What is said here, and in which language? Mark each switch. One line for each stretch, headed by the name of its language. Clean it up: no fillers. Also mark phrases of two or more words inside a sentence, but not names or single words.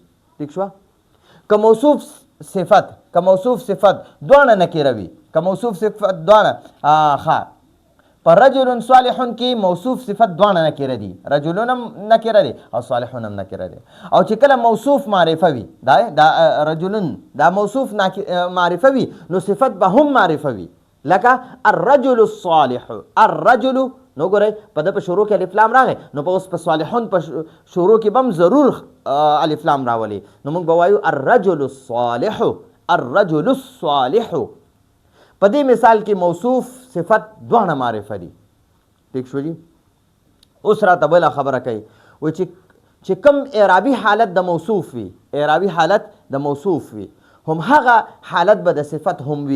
Pashto: ٹھیک شو که موصوف صفت دواړه نکره وي که موصوف صفت دواړه پر
Arabic: رجل صالحون
Pashto: کې موصوف صفت دواړه نکره دي رجلون هم نکره دي او صالحون هم نکره دي. او چې کله موصوف معرفه وي دا رجلون دا موصوف معرفه وي نو صفت به هم معرفه وي لکه
Arabic: الرجل الصالح الرجل
Pashto: نو ګورئ په ده په شروع کې الف لام راغی نو په اوس په صالحون په شروع کې به هم ضرور الف لام راولي نو موږ به وایو
Arabic: الرجل الصالح الرجل الصالح.
Pashto: په دې مثال کې موصوف صفت دواړه معرفه دي. ٹھیک شو جی. اوس راته بله خبره کوي و چې کوم اعرابي حالت د موصوف وي هم هغه حالت به د صفت هم وي.